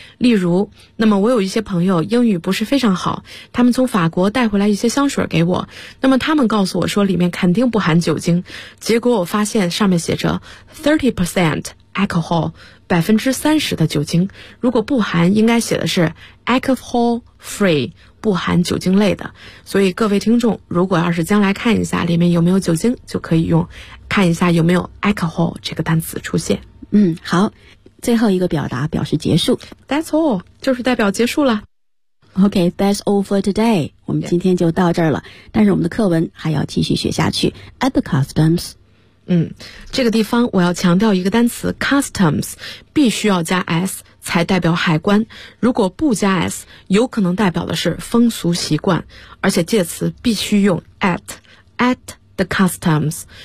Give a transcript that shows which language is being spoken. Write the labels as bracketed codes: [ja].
[zh] 例如，那么我有一些朋友英语不是非常好，他们从法国带回来一些香水给我，那么他们告诉我说里面肯定不含酒精，结果我发现上面写着 30% alcohol， 30% 的酒精，如果不含应该写的是 alcohol free，不含酒精类的。所以各位听众如果要是将来看一下里面有没有酒精，就可以用看一下有没有 alcohol 这个单词出现。嗯，好，最后一个表达表示结束， [en] That's all， [zh] 就是代表结束了。 [en] OK， That's all for today， [zh] 我们今天就到这儿了。 [en] Yeah. [zh] 但是我们的课文还要继续学下去。 [en] At the customs， [zh] 嗯，这个地方我要强调一个单词 customs， 必须要加 s才代表海关，如果不加 s， 有可能代表的是风俗习惯，而且介词必须用 at the customs。